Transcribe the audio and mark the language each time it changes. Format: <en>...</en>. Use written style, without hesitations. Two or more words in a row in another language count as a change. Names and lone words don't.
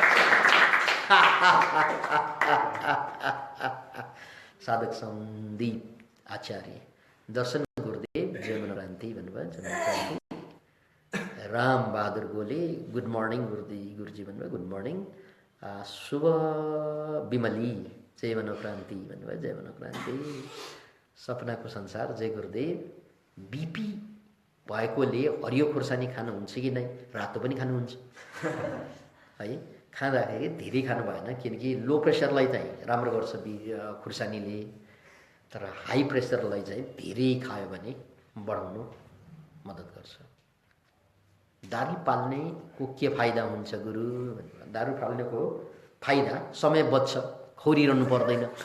<ne>साधक सन्दीप आचार्य दर्शन गुरुदेव जयमनक्रान्ति भन्नुभयो जयमनक्रान्ति राम बहादुर गोले</ne> <en>good morning</en> <ne>गुरुजी भन्नुभयो</ne> <en>good morning</en> <ne>शुभ विमली जय मनोक्रान्ति भन्नुभयो जय मनोक्रान्ति सपनाको संसार जय गुरुदेव बिपी भएकोले हरियो खुर्सानी खानुहुन्छ कि नै रातो पनि खानुहुन्छ है खाँदाखेरि धेरै खानु भएन किनकि</ne> <en>low pressureलाई</en> <ne>चाहिँ राम्रो गर्छ खुर्सानीले तर</ne> <en>high pressureलाई</en> <ne>चाहिँ धेरै खायो भने बढाउनु मद्दत गर्छ दारू पाल्नेको के फाइदा हुन्छ गुरु दारू फाल्नेको फाइदा समय बच्छ खौरिरहनु पर्दैन</ne>